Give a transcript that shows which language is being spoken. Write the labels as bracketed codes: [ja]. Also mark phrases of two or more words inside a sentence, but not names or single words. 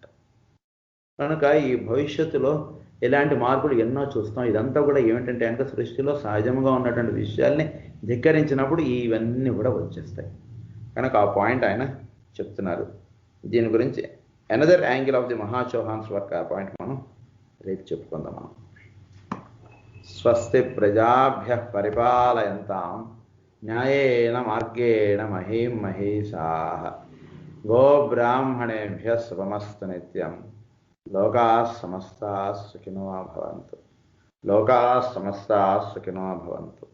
[te] కనుక ఈ భవిష్యత్తులో ఇలాంటి మార్పులు ఎన్నో చూస్తాం. ఇదంతా కూడా ఏమిటంటే వెనక సృష్టిలో సహజంగా ఉన్నటువంటి విషయాల్ని ధిక్కరించినప్పుడు ఇవన్నీ కూడా వచ్చేస్తాయి. కనుక ఆ పాయింట్ ఆయన చెప్తున్నారు. దీని గురించి [en] another angle of the Chauhans work [te] ఆ పాయింట్ మనం రేపు చెప్పుకుందాం. [sa] మనం స్వస్తి ప్రజాభ్యః పరిపాలయంతాం న్యాయేన మార్గేణ మహీం మహీషాః గోబ్రాహ్మణేభ్యః శుభమస్తు నిత్యం. లోకాః సమస్తాః సుఖినో భవంతు. లోకాః సమస్తాః సుఖినో భవంతు.